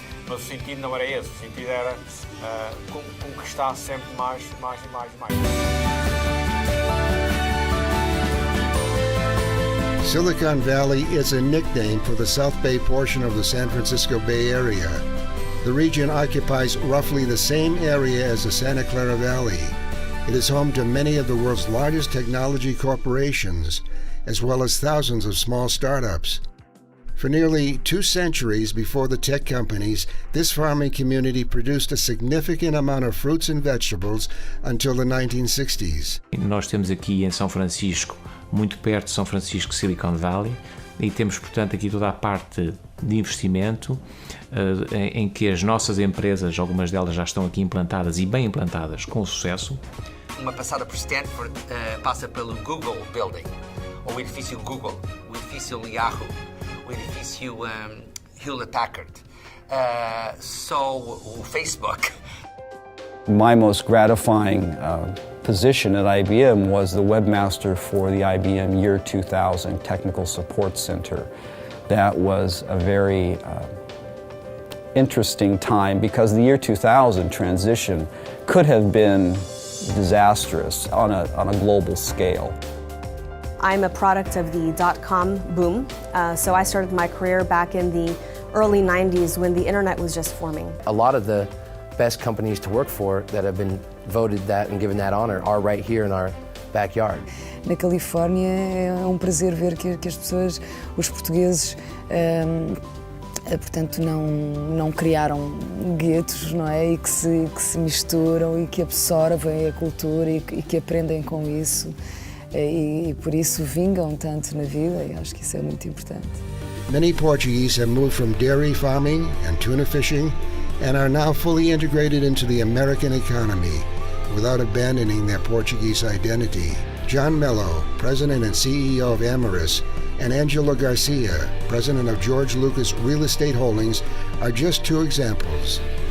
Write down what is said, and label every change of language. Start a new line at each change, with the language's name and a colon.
Portuguese: Mas o sentido não era esse, o sentido era conquistar sempre mais e mais e mais e mais.
English: Silicon Valley is a nickname for the South Bay portion of the San Francisco Bay Area. The region occupies roughly the same area as the Santa Clara Valley. It is home to many of the world's largest technology corporations, as well as thousands of small startups. For nearly 2 centuries before the tech companies, this farming community produced a significant amount of fruits and vegetables until the 1960s.
Portuguese: Nós temos aqui em São Francisco, muito perto de São Francisco, Silicon Valley, e temos, portanto, aqui toda a parte de investimento em que as nossas empresas, algumas delas já estão aqui implantadas e bem implantadas, com sucesso. Uma passada por Stanford passa pelo Google Building, o edifício Google, o edifício Yahoo, o edifício Hewlett-Packard, o Facebook.
English: My most gratifying position at IBM was the webmaster for the IBM Year 2000 Technical Support Center. That was a very interesting time because the year 2000 transition could have been disastrous on a global scale. I'm a product of the dot-com boom, so I started my career back in the early 90s when the internet was just forming. A lot of the best companies to work for that have been voted that and given that honor are right here in our backyard.
Portuguese: Na Califórnia é prazer ver que as pessoas, os portugueses, portanto não criaram guetos, não é? E que se misturam e que absorvem a cultura e que aprendem com isso. E por isso vingam tanto na vida, e acho que isso é muito importante.
English: Many Portuguese have moved from dairy farming and tuna fishing and are now fully integrated into the American economy without abandoning their Portuguese identity. John Mello, President and CEO of Amyris, and Angela Garcia, President of George Lucas Real Estate Holdings, are just 2 examples.